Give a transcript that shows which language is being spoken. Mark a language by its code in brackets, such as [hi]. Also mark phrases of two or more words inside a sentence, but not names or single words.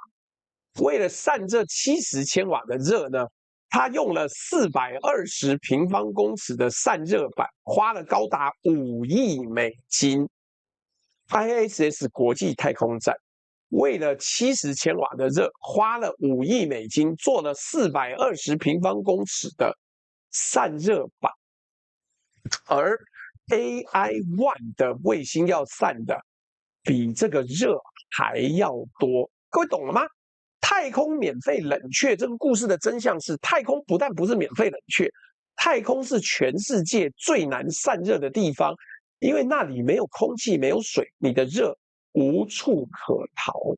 [zh] 为了散这70千瓦的热呢，它用了420平方公尺的散热板，花了高達5億美金。ISS 國際太空站為了70千瓦的熱，花了5億美金做了420平方公尺的散熱板，而 AI One 的衛星要散的比這個熱還要多。各位懂了嗎？太空免費冷卻，這個故事的真相是，太空不但不是免費冷卻，太空是全世界最難散熱的地方，因為那裡沒有空氣，沒有水，你的熱無處可逃。